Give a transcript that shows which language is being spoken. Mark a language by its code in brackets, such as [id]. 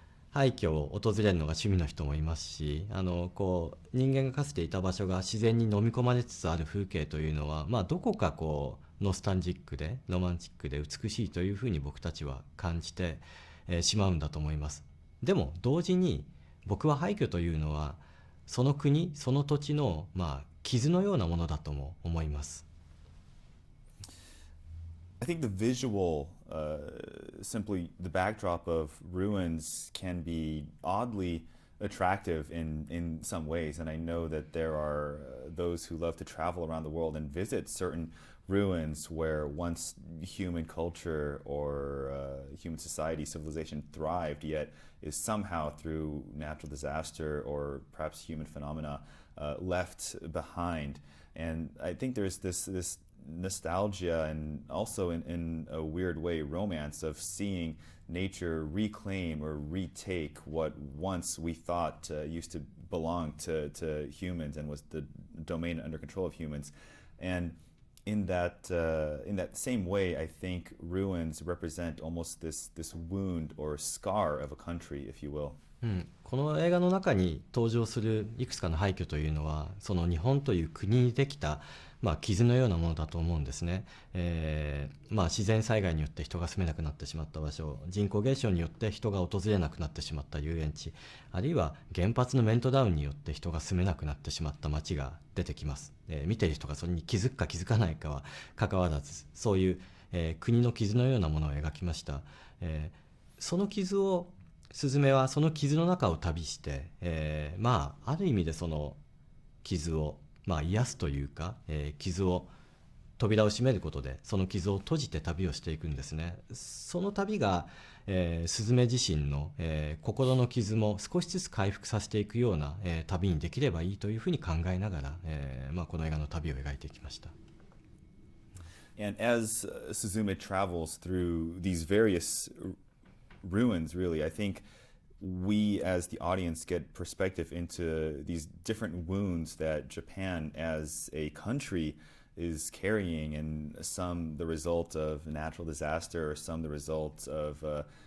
[ja] 廃墟を訪れるのが趣味の人もいますし、こう人間がかつていた場所が自然に飲み込まれつつある風景というのは、まあ、どこかこうノスタルジックでロマンチックで美しいというふうに僕たちは感じて、しまうんだと思います。でも同時に僕は廃墟というのはその国その土地の、まあ、傷のようなものだとも思います。 [en] I think the visual, simply the backdrop of ruins, can be oddly attractive in some ways. And I know that there are those who love to travel around the world and visit certain ruins where once human culture or human society, civilization thrived, yet is somehow through natural disaster or perhaps human phenomena left behind. And I think there's this nostalgia and also in a weird way romance of seeing nature reclaim or retake what once we thought used to belong to humans and was the domain under control of humans. And in that same way, I think ruins represent almost this wound or scar of a country, if you will. [ja] うん、この映画の中に登場するいくつかの廃墟というのはその日本という国にできた、まあ、傷のようなものだと思うんですね。まあ、自然災害によって人が住めなくなってしまった場所、人口減少によって人が訪れなくなってしまった遊園地、あるいは原発のメルトダウンによって人が住めなくなってしまった街が出てきます。見ている人がそれに気づくか気づかないかは関わらず、そういう、国の傷のようなものを描きました。その傷をスズメはその傷の中を旅して、まあある意味でその傷を、まあ、癒すというか、傷を扉を閉めることでその傷を閉じて旅をしていくんですね。その旅が、スズメ自身の、心の傷も少しずつ回復させていくような、旅にできればいいというふうに考えながら、まあ、この映画の旅を描いていきました。 [en] And as Suzume travels through these various ruins, really, I think we as the audience get perspective into these different wounds that Japan as a country is carrying, and some the result of natural disaster, or some the result of the